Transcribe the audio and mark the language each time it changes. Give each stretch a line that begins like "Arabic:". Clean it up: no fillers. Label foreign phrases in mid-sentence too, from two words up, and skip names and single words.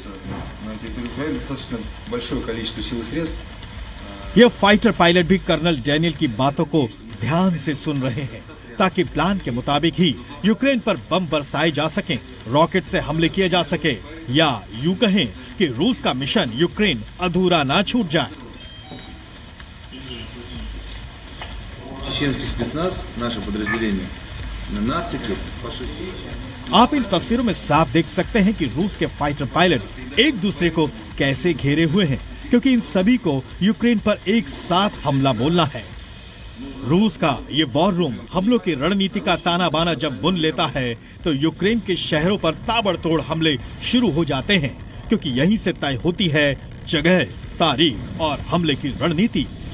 Hindi: ये
English: fighter pilot
Hindi: भी कर्नल डैनियल की बातों को ध्यान से सुन रहे हैं ताकि प्लान के मुताबिक ही यूक्रेन पर बम बरसाए जा सकें, रॉकेट से हमले किए जा सके, या यूं कहें कि रूस का मिशन यूक्रेन अधूरा ना छूट जाए।
Russian: Чеченский спецназ, наше подразделение, нацики, фашисты.
Hindi: आप इन तस्वीरों में साफ देख सकते हैं कि रूस के
English: fighter pilot
Hindi: एक दूसरे को कैसे घेरे हुए हैं, क्योंकि इन सभी को यूक्रेन पर एक साथ हमला बोलना है। रूस का ये
English: war room
Hindi: हमलों की रणनीति का ताना बाना जब बुन लेता है तो यूक्रेन के शहरों पर ताबड़तोड़ हमले शुरू हो जाते हैं, क्योंकि यहीं से तय होती है जगह, तारीख और हमले की रणनीति।